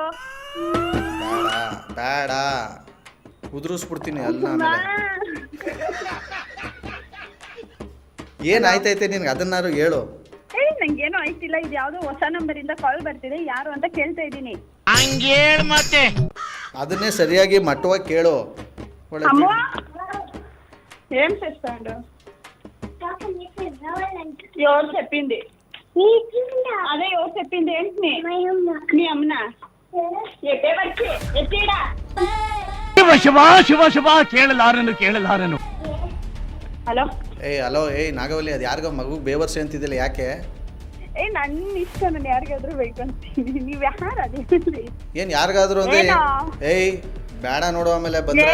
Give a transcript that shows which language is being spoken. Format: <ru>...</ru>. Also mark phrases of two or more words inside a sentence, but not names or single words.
<kn>ಬೇಡ ಬೇಡ ಉದುರಿಸ್ಬಿಡ್ತೀನಿ ಅಲ್ಲ. ಏನಾಯ್ತೈತೆ ನಿನ್ಗೆ ಅದನ್ನಾರು ಹೇಳು. ಏಯ್ ನಂಗೇನೋ ಆಯ್ತಿಲ್ಲ, ಇದು ಯಾವುದೋ ಹೊಸ ನಂಬರಿಂದ ಕಾಲ್ ಬರ್ತಿದೆ, ಯಾರು ಅಂತ ಕೇಳ್ತಾ ಇದ್ದೀನಿ. ಮತ್ತೆ ಅದನ್ನೇ ಸರಿಯಾಗಿ ಮಟ್ಟವಾಗಿ ಕೇಳು. ಒಳ್ಳೆ</kn> <te>ಅಮ್ಮ ఏం చేస్తాడు ఎవరు చెప్పింది అదే ఎవరు చెప్పింది ఏంటి మీ అమ్మనా ఎట్టే వచ్చి ఎట్టిడా</te> <kn>ಶಿವ ಶಿವ ಶಿವ ಕೇಳಲಾರನು. ಹಲೋ ಹಲೋ ನಾಗವಲ್ಲಿ, ಅದು ಯಾರಿಗೋ ಮಗು ಬೇವರ್ಸಿ ಅಂತಿದ್ದಿಲ್ಲ, ಯಾಕೆ? ನನ್ನ ಇಷ್ಟ, ನಾನು ಯಾರಿಗಾದ್ರೂ ಬೇಕು ಅಂತೀನಿ. ನೀವು ಯಾರು ಅದೇ ಏನು ಯಾರಿಗಾದ್ರು ಅಂದ್ರೆ ಬೇಡ ನೋಡು, ಆಮೇಲೆ ಬಂದ್ರೆ</kn>